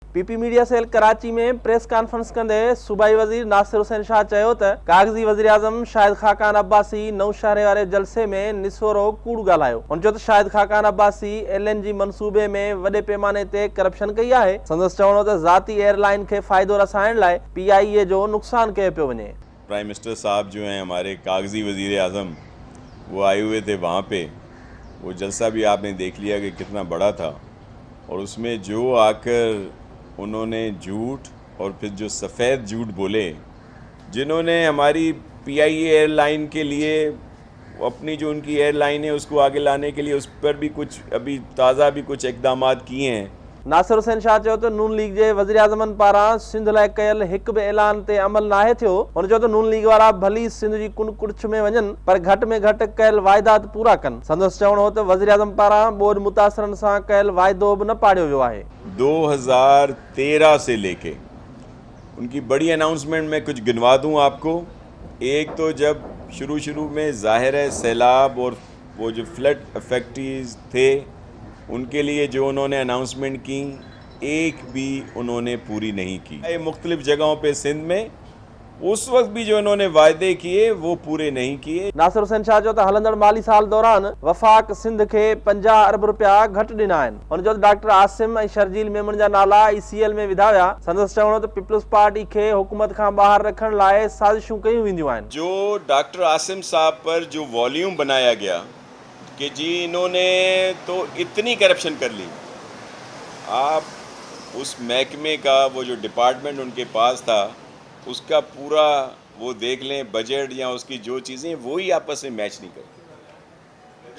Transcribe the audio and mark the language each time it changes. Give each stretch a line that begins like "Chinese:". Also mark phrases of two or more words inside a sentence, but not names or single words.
Sindhi: पीपी मीडिया सेल कराची में
English: press conference
Sindhi: कंदे सूबाई वजीर नासिर हुसैन शाह चयो त कागज़ी वज़ीर आज़म शाहिद खाकान अब्बासी नौशहरे वारे जलसे में निसोरो कूड़ ॻाल्हायो। हुन चयो त शाहिद खाकान अब्बासी LNG मंसूबे में वॾे पैमाने ते करप्शन कई आहे। संदसि चवणो त ज़ाती एयरलाइन खे फ़ाइदो रसाइण लाइ PIA जो नुक़सान कयो पियो वञे।
English: prime minister
Urdu: صاحب جو ہیں ہمارے کاغذی وزیر اعظم، وہ آئے ہوئے تھے وہاں پے. وہ جلسہ بھی آپ نے دیکھ لیا کہ کتنا بڑا تھا، اور اس میں جو آ کر انہوں نے جھوٹ اور پھر جو سفید جھوٹ بولے، جنہوں نے ہماری PIA ایئرلائن کے لیے اپنی جو ان کی ایئرلائن ہے اس کو آگے لانے کے لیے اس پر بھی کچھ ابھی تازہ بھی کچھ اقدامات کیے ہیں.
Sindhi: नासिर हुसैन शाह चयो त नून लीग जे वज़ीर आज़मनि पारां सिंध लाइ कयल हिकु बि ऐलान ते अमल नाहे थियो। हुन चयो त नून लीग वारा भली सिंध जी कुन कुड़छ में वञनि पर घटि में घटि कयल वाइदात पूरा कनि। संदसि चवणो त वज़ीर आज़म पारां ॿोॾ मुतासिरनि सां कयल वाइदो बि न पाड़ियो वियो आहे।
Urdu: 2013 سے لے کے ان کی بڑی اناؤنسمنٹ میں کچھ گنوا دوں آپ کو. ایک تو جب شروع میں ظاہر ہے سیلاب اور وہ جو
English: flood affectees
Urdu: تھے ان کے لیے جو انہوں نے اناؤنسمنٹ کی، ایک بھی انہوں نے پوری نہیں کی. مختلف جگہوں پے سندھ میں اس وقت بھی جو انہوں نے وعدے کیے وہ پورے نہیں کیے.
Sindhi: नासिर हुसैन शाह चयो त हलंदड़ माली साल दौरान वफ़ाक सिंध खे 50 अरब रुपया घटि ॾिना आहिनि। हुन चयो त डॉक्टर आसिम ऐं शर्जील मेमन जा नाला ECL में विधा विया। संदसि चवणो त पीपल्स पार्टी खे हुकूमत खां ॿाहिरि रखण लाइ साज़िशूं कयूं वेंदियूं आहिनि।
Urdu: جو ڈاکٹر عاصم صاحب پر جو والیوم بنایا گیا کہ جی انہوں نے تو اتنی کرپشن کر لی، آپ اس محکمے کا وہ جو ڈیپارٹمنٹ ان کے پاس تھا اس کا پورا وہ دیکھ لیں، بجٹ یا اس کی جو چیزیں وہ ہی آپس میں میچ نہیں کرتی.